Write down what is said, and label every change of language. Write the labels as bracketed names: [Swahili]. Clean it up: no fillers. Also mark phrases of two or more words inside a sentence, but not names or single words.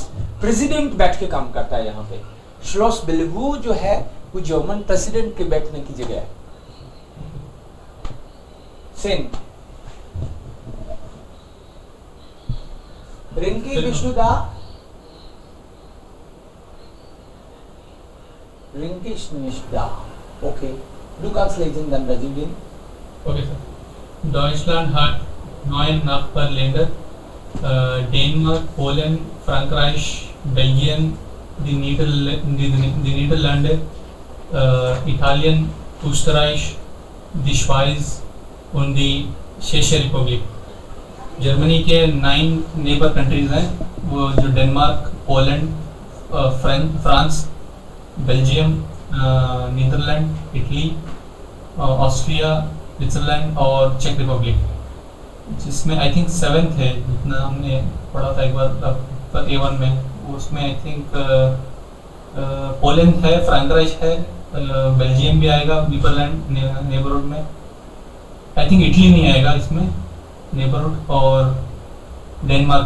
[Hindi] प्रेसिडेंट बैठ के काम करता है यहाँ पे। श्लोस बिलवू जो है वो [English] German president [Hindi] के बैठने की जगह है। सेन रिंकी विष्णुदा, रिंकी विष्णुदा, ओके, [German] du kannst lesen dann Brasilien. [English] Okay, sir. [German] Deutschland hat 9 Nachbarländer, Dänemark, Polen, Frankreich, Belgien, die Niederlande, Italien, Österreich, die Schweiz und die Tschechische Republik. [Hindi] जर्मनी के 9 [English] neighbour countries [Hindi] हैं, वो जो डेनमार्क, पोलैंड, फ्रांस, बेल्जियम, नीदरलैंड, इटली, ऑस्ट्रिया, स्विट्जरलैंड और चेक रिपब्लिक, जिसमें [English] I think [Hindi] 7th है, जितना हमने पढ़ा था एक बार A1 में, उसमें [English] I think [Hindi] पोलैंड है, फ्रांक्राइच है, बेल्जियम भी आएगा नीदरलैंड नेबरहुड में, [English] I think [Hindi] इटली नहीं आएगा इसमें नेबरहुड, और डेनमार्क।